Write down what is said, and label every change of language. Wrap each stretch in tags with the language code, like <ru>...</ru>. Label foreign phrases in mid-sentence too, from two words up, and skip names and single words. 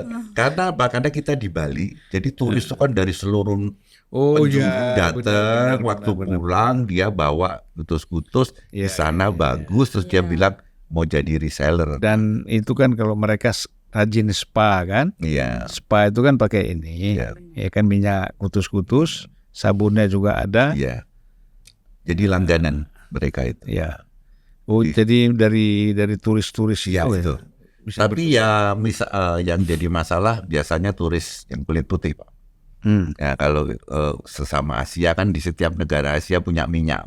<id>Karena kita di Bali, jadi turis itu kan dari seluruh Oh penjuru ya, datang, benar, waktu benar. pulang dia bawa kutus-kutus di sana bagus, terus dia bilang mau jadi reseller. Dan itu kan kalau mereka rajin spa kan, Iya. spa itu kan pakai ini, Iya. ya kan minyak kutus-kutus, sabunnya juga ada, Iya. Jadi langganan mereka itu. ya. Oh jadi dari turis-turis Iya itu itu. bisa Tapi ya yang jadi masalah biasanya turis yang kulit putih, Pak. Ya kalau sesama Asia kan di setiap negara Asia punya minyak.</id>